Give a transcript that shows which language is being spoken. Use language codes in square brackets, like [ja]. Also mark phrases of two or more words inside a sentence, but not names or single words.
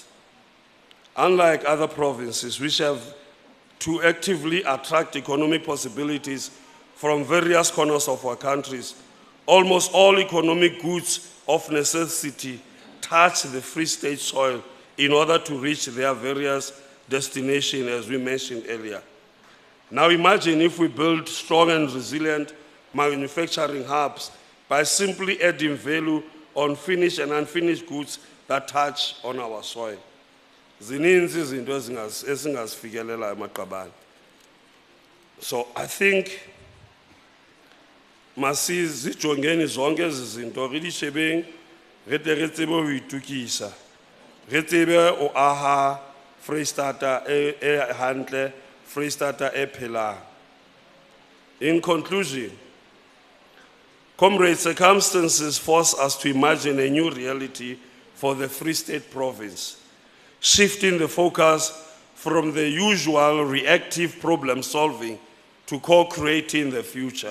[en] Unlike other provinces, which have to actively attract economic possibilities from various corners of our countries, almost all economic goods of necessity touch the Free State soil in order to reach their various destinations, as we mentioned earlier. Now imagine if we build strong and resilient manufacturing hubs by simply adding value on finished and unfinished goods that touch on our soil. [xh] Zininzi izinto esingazifikelela emaqabane. [en] So I think [xh] masizijongeni zonke ezi zinto [st] re di shebeng re tle re tsebe ho itukisa. Re tsebe o aha Freistata e hantle, Freistata e phelang. [en] In conclusion, comrade, circumstances force us to imagine a new reality for the Free State province, shifting the focus from the usual reactive problem solving to co-creating the future.